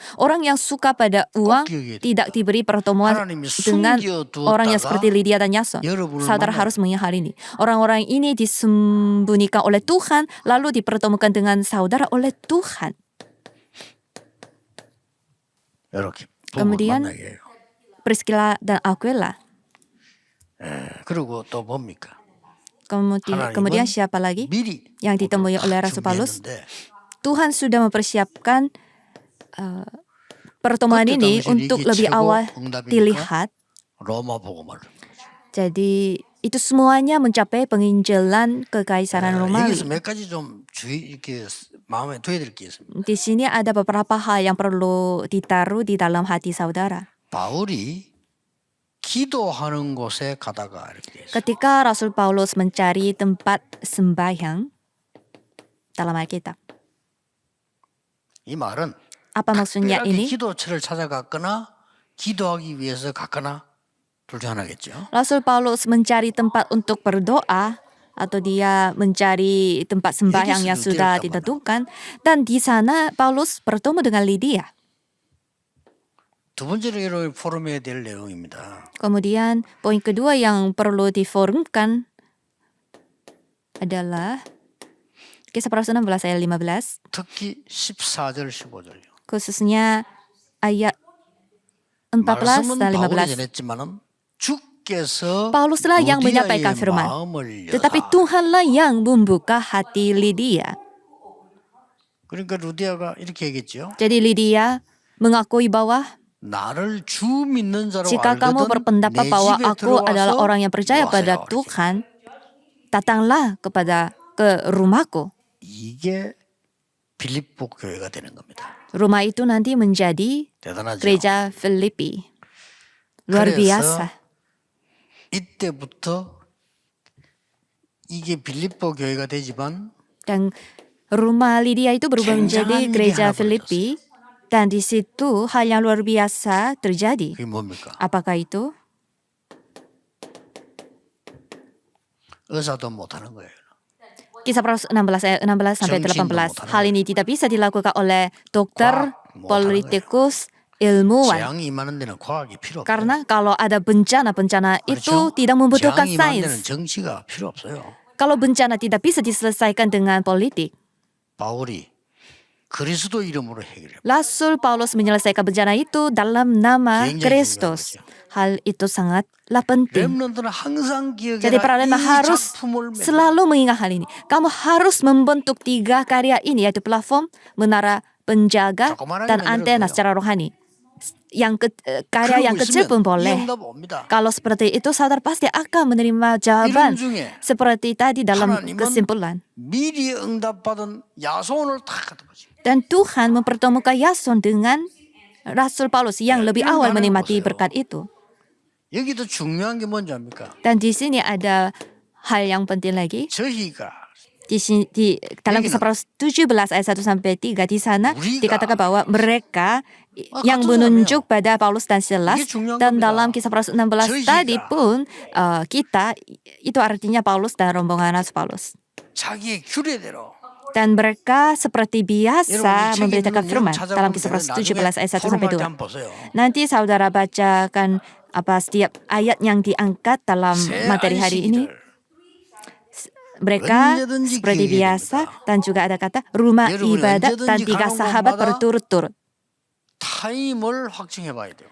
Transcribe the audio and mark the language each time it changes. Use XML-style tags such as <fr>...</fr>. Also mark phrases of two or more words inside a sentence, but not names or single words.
<id>Orang yang suka pada uang tidak diberi pertemuan dengan orang yang seperti Lydia dan Yason. Saudara harus mengingat hal ini. Orang-orang ini disembunyikan oleh Tuhan, lalu dipertemukan dengan saudara oleh Tuhan. Kemudian Priscilla dan Aquila.</id> <ko>그리고 또 뭡니까?</ko> <id>Kemudian siapa lagi yang ditemui oleh Rasul Paulus? Tuhan sudah mempersiapkan pertemuan ini untuk lebih awal dilihat. Jadi itu semuanya mencapai penginjilan kekaisaran Romawi.</id> <ko>여기서 몇 가지 좀 이렇게 마음에 둬야 될 게 있습니다.</ko> <id>Di sini ada beberapa hal yang perlu ditaruh di dalam hati saudara.</id> <ko>바울이 기도하는 곳에 가다가 이렇게 돼 있어요.</ko> <id>Ketika Rasul Paulus mencari tempat sembahyang dalam Alkitab.</id> <ko>이 말은</ko> <id>Apa maksudnya</id> <ko>특별하게</ko> <id>ini?</id> <ko>기도처를 찾아갔거나 기도하기 위해서 갔거나 둘 중 하나겠죠.</ko> <id>Rasul Paulus mencari tempat untuk berdoa atau dia mencari tempat sembahyang yang sudah ditentukan, dan di sana Paulus bertemu dengan Lydia.</id> <ko>두 번째로 이런 포럼해야 될 내용입니다.</ko> <id>Kemudian poin kedua yang perlu diforumkan adalah Kisah para Rasul 16 ayat 15,</id> <ko>특히 14절 15절요.</ko> <id>khususnya ayat 14</id> <ko>말씀은</ko> <id>dan</id> <ko>바울이</ko> <id>15.</id> <ko>전했지만은 주께서</ko> <id>Pauluslah yang menyampaikan</id> <ko>루디아의</ko> <id>firman,</id> <ko>마음을</ko> <id>tetapi</id> <ko>여사.</ko> <id>Tuhanlah yang membuka hati Lydia.</id> <ko>그러니까 루디아가 이렇게 얘기했죠.</ko> <id>Jadi Lydia mengakui bahwa</id> <ko>나를 주 믿는 자로</ko> <id>jika kamu</id> <ko>알거든</ko> <id>berpendapat</id> <ko>내</ko> <id>bahwa</id> <ko>집에</ko> <id>aku adalah</id> <ko>들어와서</ko> <id>orang yang percaya pada</id> <ko>요하세요.</ko> <id>Tuhan, datanglah ke rumahku.</id> <ko>이게 빌립보 교회가 되는 겁니다.</ko> <id>Rumah itu nanti menjadi</id> <ko>대단하죠.</ko> <id>gereja Filipi. Luar</id> <ko>그래서</ko> <id>biasa.</id> <ko>이때부터 이게 빌립보 교회가 되지만</ko> <id>Dan rumah Lydia itu berubah menjadi</id> <ko>굉장한 일이</ko> <id>gereja</id> <ko>하나</ko> <id>Filipi. Dan di situ hal yang luar biasa terjadi.</id> <ko>그게 뭡니까?</ko> <id>Apakah itu?</id> <ko>의사도 못하는 거예요.</ko> <id>Kisah para Rasul 16 ayat 16 sampai</id> <ko>정치인도</ko> <id>18.</id> <ko>못하는</ko> <id>Hal ini tidak bisa dilakukan oleh dokter,</id> <ko>과학 못하는</ko> <id>politikus, ilmuwan.</id> <ko>재앙이 임하는 데는 과학이 필요 없어요.</ko> <id>Karena kalau ada bencana itu</id> <ko>그렇죠?</ko> <id>tidak membutuhkan</id> <ko>재앙이 임하는 데는</ko> <id>sains.</id> <ko>정치가 필요 없어요.</ko> <id>Kalau bencana tidak bisa diselesaikan dengan politik.</id> <ko>바울이 그리스도 이름으로 해결해요.</ko> <id>Rasul Paulus menyelesaikan bencana itu dalam nama</id> <ko>굉장히</ko> <id>Kristus. Hal itu sangatlah penting.</id> <ko>렘넌트는 항상</ko> <id>Jadi para</id> <ko>기억해라.</ko> <id>lemah</id> <ko>이</ko> <id>harus</id> <ko>작품을 맨날</ko> <id>selalu mengingat hal ini. Kamu harus membentuk 3 karya ini, yaitu platform, menara penjaga,</id> <ko>조그만하게</ko> <id>dan antena</id> <ko>만들어도요.</ko> <id>secara rohani. Karya yang</id> <ko>그러고</ko> <id>kecil pun</id> <ko>있으면 이</ko> <id>boleh.</id> <ko>응답 옵니다.</ko> <id>Kalau seperti itu, saudara pasti akan menerima jawaban</id> <ko>이런 중에</ko> <id>seperti tadi dalam</id> <ko>하나님은</ko> <id>kesimpulan.</id> <ko>미리 응답받은 야손을 다 갖다 보십니다.</ko> <id>Dan Tuhan mempertemukan Yason dengan Rasul Paulus yang lebih</id> <ko>이런</ko> <id>awal</id> <ko>거 하는</ko> <id>menikmati</id> <ko>거세요.</ko> <id>berkat itu.</id> <ko>여기도 중요한 게 뭔지 압니까?</ko> <id>Dan di sini ada hal yang penting lagi.</id> <ko>저희가</ko> <id>Dalam Kisah para Rasul 17 ayat 1 sampai 3 di sana dikatakan bahwa mereka yang menunjuk pada Paulus dan Silas,</id> <ko>이게 중요한</ko> <id>dan</id> <ko>겁니다.</ko> <id>dalam Kisah para Rasul 16 tadi pun kita itu artinya Paulus dan rombongan Rasul Paulus.</id> <ko>자기의 규례대로</ko> <id>Dan mereka seperti biasa</id> <ko>여러분, 이</ko> <id>memberitakan</id> <ko>책에</ko> <id>firman</id> <ko>있는</ko> <id>dalam</id> <ko>내용</ko> <id>Kisah para Rasul</id> <ko>찾아보면</ko> <id>17 ayat 1 sampai</id> <ko>포럼할 때</ko> <id>2.</id> <ko>한번 보세요.</ko> <id>Nanti saudara bacakan setiap ayat yang diangkat dalam</id> <ko>새</ko> <id>materi hari ini.</id> <ko>안식일을</ko> <id>Mereka</id> <ko>언제든지</ko> <id>seperti</id> <ko>기회가</ko> <id>biasa,</id> <ko>됩니다.</ko> <id>dan juga ada kata rumah</id> <ko>여러분이</ko> <id>ibadat dan</id> <ko>언제든지</ko> <id>3</id> <ko>가는</ko> <id>sahabat</id> <ko>곳마다</ko> <id>berturut-turut.</id> <ko>타임을 확증해 봐야 돼요.</ko>